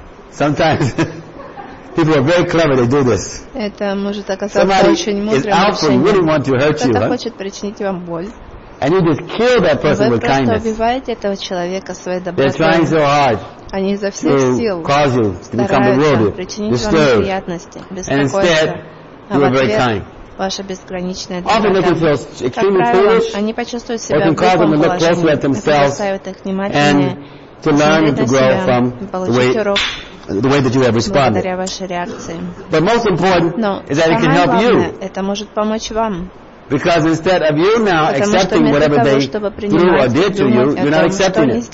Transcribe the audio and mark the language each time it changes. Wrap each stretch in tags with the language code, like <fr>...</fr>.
<en>Sometimes people are very clever, they do this.</en> <ru>Это может оказаться очень мудрым решением. Кто-то хочет причинить вам боль.</ru> <en>And you just kill that person with kindness.</en> <ru>Вы убиваете этого человека своей добротой.</ru> <en>They're trying so hard.</en> <ru>Они изо всех сил стараются причинить вам неприятности, беспокойство. Ваша безграничная доброта. Они почувствуют себя глупым положением.</ru> <en>Often they can feel extremely foolish. And to learn and to grow from the way that you have responded. But most important is that it can help you. Because instead of you now accepting whatever they do or did to you, you're not accepting it.</en>